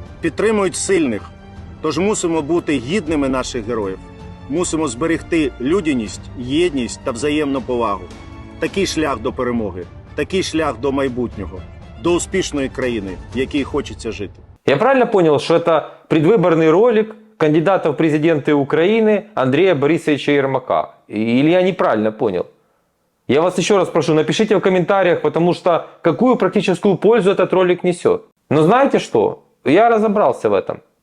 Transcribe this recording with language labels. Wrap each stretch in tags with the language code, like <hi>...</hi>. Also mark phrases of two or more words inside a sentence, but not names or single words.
<uk>Підтримують сильних, тож мусимо бути гідними наших героїв. Мусимо зберегти людяність, єдність та взаємну повагу. Такий шлях до перемоги, такий шлях до майбутнього, до успішної країни, в якій хочеться жити.</uk> <ru>Я правильно понял, что это предвыборный ролик кандидата в президенты Украины Андрея Борисовича Ермака? Или я неправильно понял? Я вас еще раз прошу, напишите в комментариях, потому что какую практическую пользу этот ролик несет. Но знаете что? Я разобрался в этом.</ru>